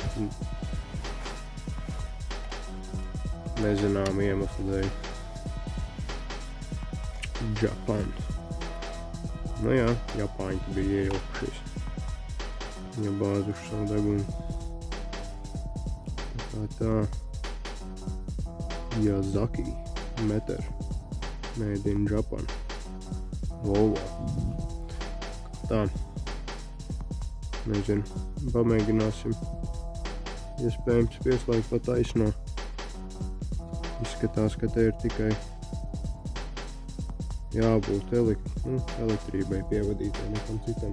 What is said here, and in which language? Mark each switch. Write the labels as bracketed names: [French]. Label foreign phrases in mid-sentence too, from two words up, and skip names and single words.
[Latvian] Nezinām iemeslu dēļ. Japan. Nu jā, Japāņi bija iejaukušies. Viņa bāzuši savu degunu. Tā. Yazaki meter. [English] Made in Japan. [Latvian] Volvo. Tā. Nezinu. Pamēģināsim. Iespējams pieslēgt pa taisno. Izskatās, ka te ir tikai jābūt elektrībai pievadītai, nekam citam.